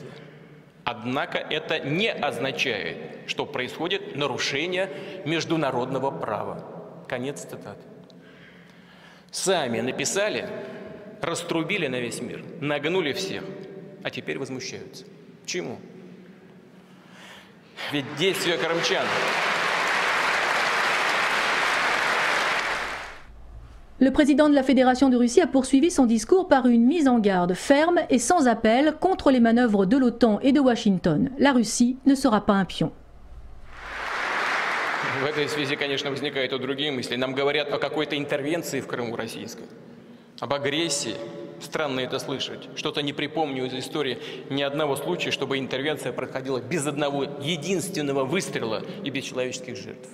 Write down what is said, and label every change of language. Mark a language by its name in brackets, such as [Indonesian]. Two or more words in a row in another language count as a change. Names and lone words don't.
[Russian] Однако это не означает, что происходит нарушение международного права. Конец цитаты. Сами написали, раструбили на весь мир, нагнули всех, а теперь возмущаются. Чему? Ведь действия крымчан. [French] Le président de la Fédération de Russie a poursuivi son discours par une mise en garde ferme et sans appel contre les manœuvres de l'OTAN et de Washington. La Russie ne sera pas un pion. [Russian] В этой связи, конечно, возникают и другие мысли. Нам говорят о какой-то интервенции в Крыму российской, об агрессии. Странно это слышать. Что-то не припомню из истории ни одного случая, чтобы интервенция проходила без одного единственного выстрела и без человеческих жертв.